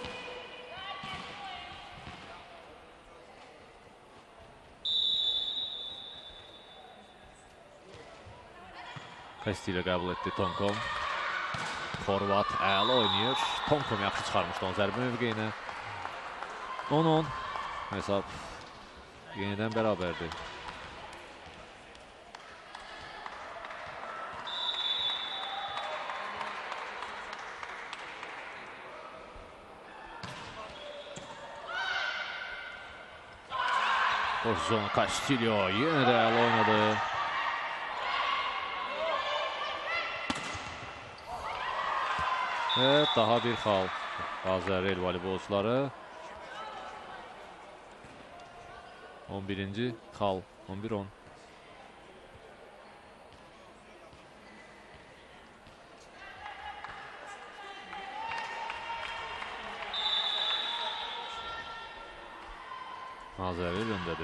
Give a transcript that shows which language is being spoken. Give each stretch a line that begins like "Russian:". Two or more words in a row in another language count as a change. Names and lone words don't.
Azerbaijani: Kastilya qəbul etdi Tomkom. Forvat əla oynayır. Tomkom yaxşı çıxarmışdı onun zərbə mövqeyinə.
Turkish: 10-10. Hesab yeniden beraberdi. Pozisyon Castillo yine de el oynadı. Evet, daha bir xal.
Azerbaijani: Azərreyli voleybolçuları. 11. xal. 11-10. Azərreyli öndədir.